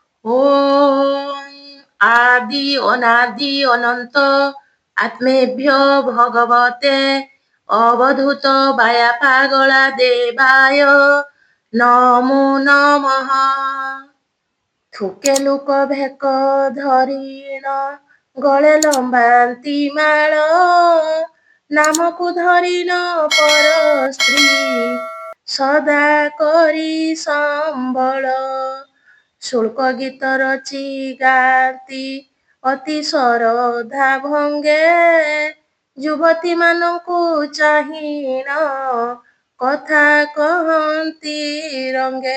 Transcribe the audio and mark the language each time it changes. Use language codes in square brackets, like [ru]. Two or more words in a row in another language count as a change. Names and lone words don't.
[sa] ওম আদি অনাদি অনন্ত আত্মেভ্য ভগবতে অবধূত বায়া পাগলা দেবায় নমো নমঃ। [or] ଥୁକେ ଲୁକ ଭେକ ଧରିଣ ଗଳେ ଲମ୍ବାନ୍ତି ମାଳ ନାମକୁ ଧରିଣ ପର ସ୍ତ୍ରୀ ସଦା କରି ସମ୍ବଳ ଶୁଳ୍କ ଗୀତ ରଚି ଗାନ୍ତି ଅତି ଶରଧା ଭଙ୍ଗେ ଯୁବତୀ ମାନଙ୍କୁ ଚାହିଁଣ କଥା କହନ୍ତି ରଙ୍ଗେ